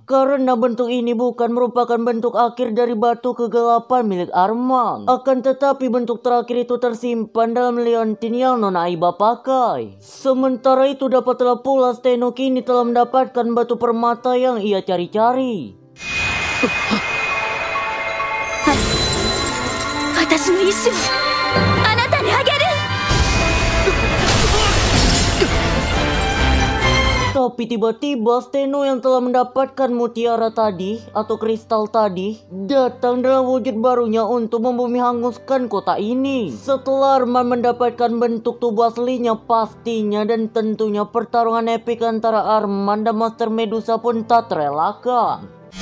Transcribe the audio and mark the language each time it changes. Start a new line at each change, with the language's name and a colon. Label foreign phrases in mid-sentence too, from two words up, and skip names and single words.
Indonesian: Karena bentuk ini bukan merupakan bentuk akhir dari batu kegelapan milik Arman. Akan tetapi bentuk terakhir itu tersimpan dalam liontin yang Nona Aiba pakai. Sementara itu dapatlah pula Steno kini telah mendapatkan batu permata yang ia cari-cari.
Japanese: 私の意志をあなたにあげる。
Indonesian: Tapi tiba-tiba Steno yang telah mendapatkan mutiara tadi atau kristal tadi datang dalam wujud barunya untuk membumi hanguskan kota ini. Setelah Arman mendapatkan bentuk tubuh aslinya, pastinya dan tentunya pertarungan epik antara Arman dan monster Medusa pun tak terelakkan.